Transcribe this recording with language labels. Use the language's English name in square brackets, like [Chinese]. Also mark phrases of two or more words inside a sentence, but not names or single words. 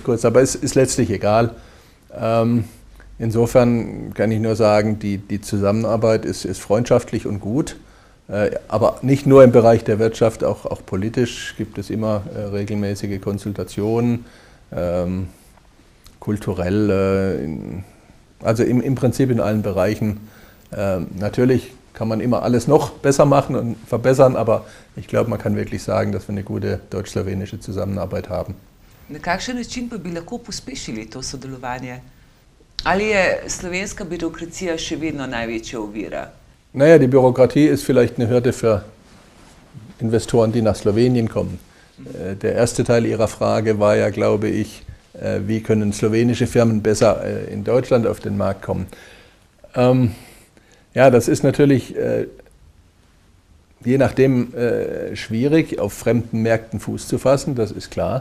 [German] größte, aber es ist letztlich egal. Insofern kann ich nur sagen, die Zusammenarbeit ist freundschaftlich und gut, aber nicht nur im Bereich der Wirtschaft, auch politisch gibt es immer regelmäßige Konsultationen, kulturell, also im Prinzip in allen Bereichen. Natürlich kann man immer alles noch besser machen und verbessern, aber ich glaube, man kann wirklich sagen, dass wir eine gute deutsch-slowenische Zusammenarbeit haben. [Slovenian] Na kakšen način pa bi lahko pospešili to sodelovanje? Ali je slovenska birokracija še vedno največja ovira? [German] Naja, die Bürokratie ist vielleicht eine Hürde für Investoren, die nach Slowenien kommen. Der erste Teil Ihrer Frage war ja, glaube ich, wie können slowenische Firmen besser in Deutschland auf den Markt kommen. Ja, das ist natürlich je nachdem schwierig, auf fremden Märkten Fuß zu fassen, das ist klar.